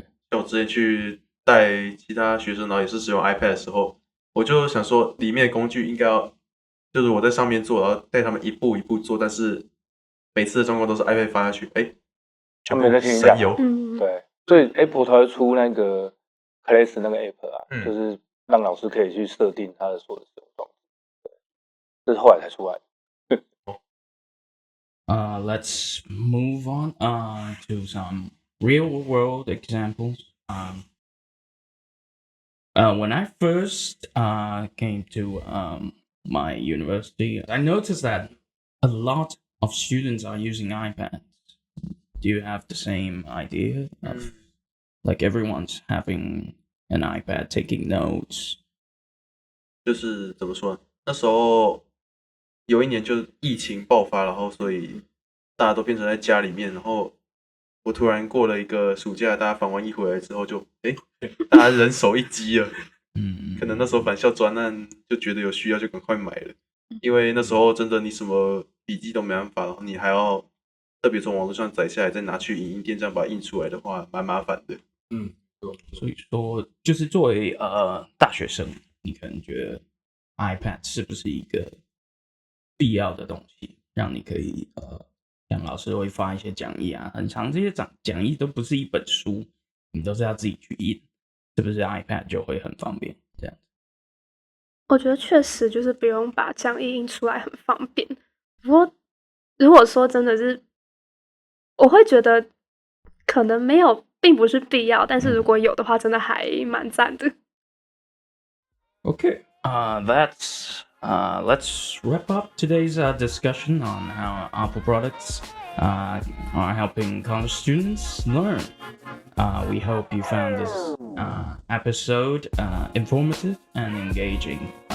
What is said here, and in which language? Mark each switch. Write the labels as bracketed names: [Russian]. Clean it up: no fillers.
[Chinese] 像我之前去带其他学生，然后也是使用 iPad 的时候，我就想说，里面的工具应该要，就是我在上面做，然后带他们一步一步做，但是每次的状况都是 iPad 发下去，全部没在听你讲神游。对，所以 Apple 才会出那个 Class 那个 App 啊，就是让老师可以去设定他的所有的使用状态，这是后来才出来的。 [English] Let's move on to some real world examples. When I first came to my university, I noticed that a lot of students are using iPads. Do you have the same idea of like everyone's having an iPad taking notes? [Chinese] 就是怎么说呢？那时候有一年就是疫情爆发，然后所以大家都变成在家里面，然后我突然过了一个暑假，大家访完一回来之后就，大家人手一机了。可能那时候返校专案就觉得有需要就赶快买了，因为那时候真的你什么笔记都没办法，然后你还要特别从网络上载下来，再拿去影印店这样把它印出来的话，蛮麻烦的。所以说，就是作为大学生，你可能觉得 iPad 是不是一个必要的东西，让你可以像老师会发一些讲义啊，很长这些讲义都不是一本书，你都是要自己去印，是不是 iPad 就会很方便？这样，我觉得确实就是不用把讲义印出来很方便。不过如果说真的是，我会觉得可能没有，并不是必要，但是如果有的话，真的还蛮赞的。 [English] Okay, let's wrap up today's discussion on how Apple products are helping college students learn. We hope you found this episode informative and engaging.